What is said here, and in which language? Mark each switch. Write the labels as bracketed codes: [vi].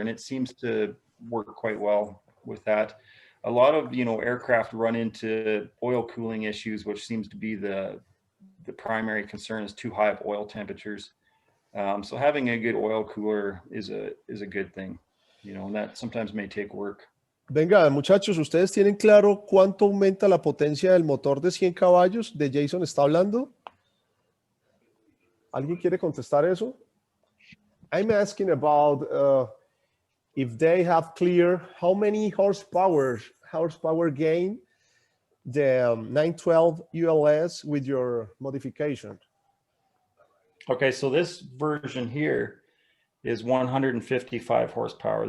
[en] And it seems to work quite well with that. A lot of, aircraft run into oil cooling issues, which seems to be the primary concern is too high of oil temperatures. So having a good oil cooler is a good thing, and that sometimes may take work. [es] Venga, muchachos, ¿ustedes tienen claro cuánto aumenta la potencia del motor de 100 caballos de Jason está hablando? ¿Alguien quiere contestar eso? [en] I'm asking about if they have clear how many horsepower gain the 912 ULS with your modification. Okay, so this version here is 155 horsepower.